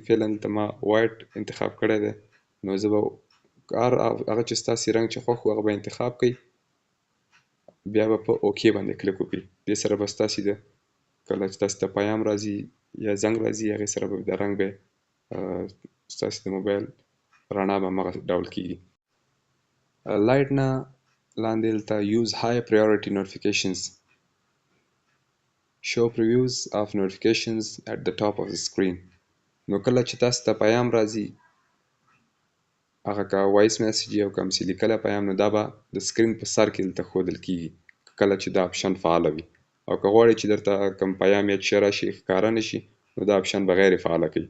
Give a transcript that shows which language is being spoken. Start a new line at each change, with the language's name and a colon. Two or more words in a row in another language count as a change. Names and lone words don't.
Pashto: فعلا دلته ما وایټ انتخاب کړی دی. نو زه به هغه چې ستاسې رنګ چې خوښ و هغه به انتخاب کړئ، بیا به په اوکې باندې کلیک وکړئ. دې سره به ستاسې د کله چې تاسې ته پیام راځي یا زنګ راځي هغې سره به د رنګ به ستاسې د موبایل رڼا به همغه ډول کېږي. لایټ نه لاندې دلته
English: use high priority notifications show previews of notifications at the top of the screen.
Pashto: نو کله چې تاسو ته پیام راځي هغه که
English: voice message
Pashto: او که همسې لیکلی پیام نو دا به د سکرین په سر کې دلته ښودل کېږي کله چې دا اپشن فعاله وي. او که غواړئ چې درته کوم پیام یا څه راشي ښکاره نه شي نو دا اپشن به غیر فعاله کوي.